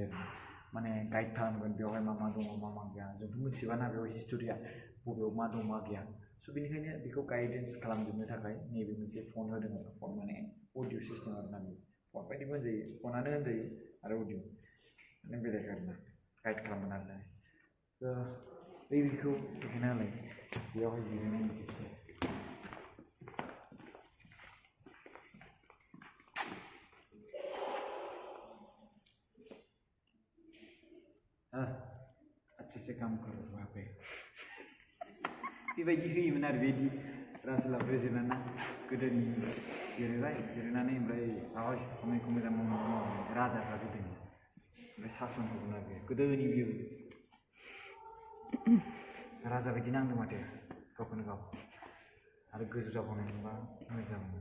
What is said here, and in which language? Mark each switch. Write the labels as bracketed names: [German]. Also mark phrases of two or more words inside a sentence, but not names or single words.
[Bodo] आरो माने गाइड खालामगोन बेवहाय मा दङ मा गैया जोंथ' मिथिबाना बेयाव हिस्ट'रिया बबेयाव मा दं मा गैया स' बेनिखायनो बेखौ गाइडेन्स खालामजोबनो थाखाय नैबे मोनसे फन होदों आरो फन माने अडिअ' सिस्टेम आरो ना फन बायदिबो होनजायो फनानो होनजायो आरो अडिअ' माने बेलेग आरो ना गाइड खालामगोन आरो ना स' बेखौ देखायना होलाय बेयावहाय जिरायनानै [Hindi] अच्छा से काम करो वहाँ पे [Bodo] बेबायदि होयोमोन आरो बेदि राजुलाफोर जिरायना गोदोनि जिरायनानै ओमफ्राय खामानिखौ मोजां मावनानै राजाफ्रा गोदोनि ओमफ्राय सासन होगोन आरो गोदोनि बियो राजा बायदि नांदों माथो गावखौनो गाव आरो गोजौ जाबावनाय मोनबा मोजां